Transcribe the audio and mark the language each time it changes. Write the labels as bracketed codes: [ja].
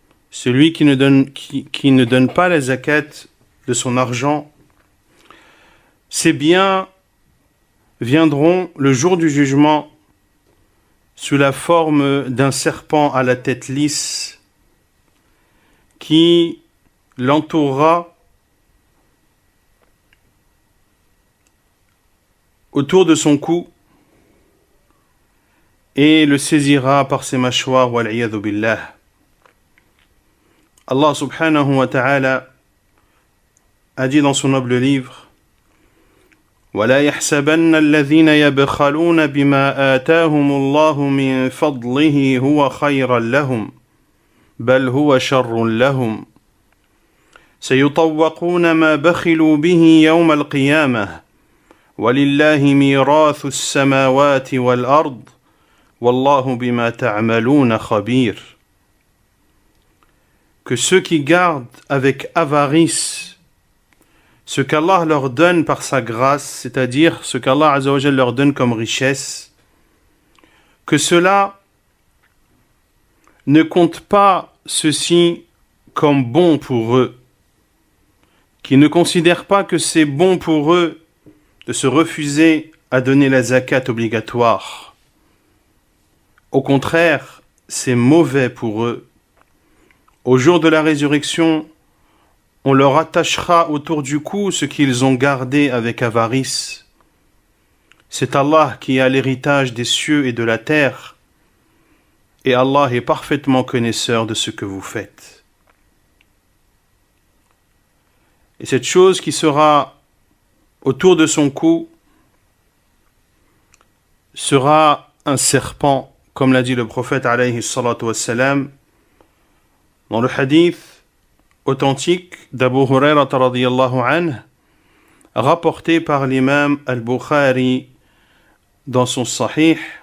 [fr] Celui qui ne donne pas la zakat de son argent, ses biens viendront le jour du jugement sous la forme d'un serpent à la tête lisse qui l'entourera autour de son cou et le saisira par ses mâchoires, [ar] wal-'iyadhu billah. [fr] Allah subhanahu wa ta'ala a dit dans son noble livre: [ar] وَلَا يَحْسَبَنَّ الَّذِينَ يَبْخَلُونَ بِمَا آتَاهُمُ اللَّهُ مِنْ فَضْلِهِ هُوَ خَيْرًا لَهُمْ بَلْ هُوَ شَرٌّ لَهُمْ سَيُطَوَّقُونَ مَا بَخِلُوا بِهِ يَوْمَ الْقِيَامَةِ وَلِلَّهِ مِيرَاثُ السَّمَاوَاتِ وَالْأَرْضِ وَاللَّهُ بِمَا تَعْمَلُونَ خَبِيرٌ. [fr] Que ceux qui gardent avec avarice ce qu'Allah leur donne par sa grâce, c'est-à-dire ce qu'Allah Azza wa Jalla leur donne comme richesse, que cela ne comptent pas ceci comme bon pour eux, qui ne considèrent pas que c'est bon pour eux de se refuser à donner la zakat obligatoire. Au contraire, c'est mauvais pour eux. Au jour de la résurrection, on leur attachera autour du cou ce qu'ils ont gardé avec avarice. C'est Allah qui a l'héritage des cieux et de la terre, et Allah est parfaitement connaisseur de ce que vous faites. Et cette chose qui sera autour de son cou sera un serpent, comme l'a dit le prophète alayhi salatu wassalam, dans le hadith authentique d'Abu Hurayrata radiyallahu anhu, rapporté par l'imam al-Bukhari dans son sahih,